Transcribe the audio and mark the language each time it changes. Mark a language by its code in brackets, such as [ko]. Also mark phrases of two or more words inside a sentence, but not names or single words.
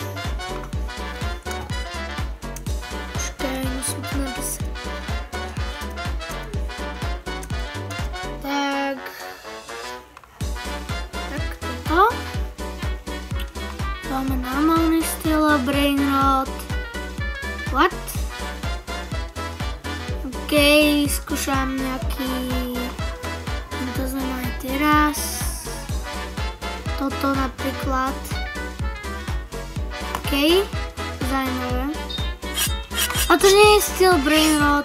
[sk] Počkaj, musím to napísať. Tak. Tak toto. Máme normálny styl a [en] brain rot. What? [sk] OK, skúšam nejaký... To sme mali teraz. Toto napríklad. OK, zaujímavé. A to nie je styl [en] brain rot.